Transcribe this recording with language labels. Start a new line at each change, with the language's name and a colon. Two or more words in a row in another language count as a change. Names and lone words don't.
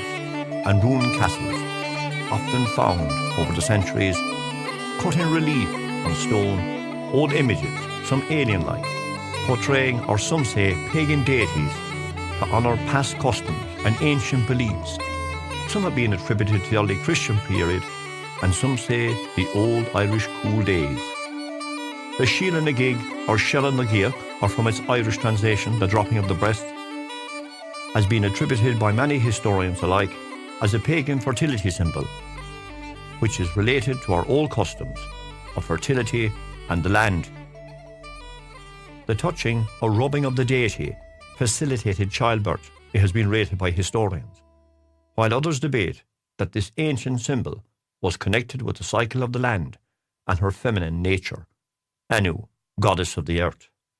English: and ruined castles, often found over the centuries, cut in relief on stone, old images, some alien-like, portraying, or some say, pagan deities to honour past customs and ancient beliefs. Some have been attributed to the early Christian period, and some say the old Irish cool days. The Síle na gig, or Sealadh na Giach, or from its Irish translation, the dropping of the breast, has been attributed by many historians alike as a pagan fertility symbol, which is related to our old customs of fertility and the land. The touching or rubbing of the deity facilitated childbirth, it has been rated by historians, while others debate that this ancient symbol was connected with the cycle of the land and her feminine nature, Anu, goddess of the earth.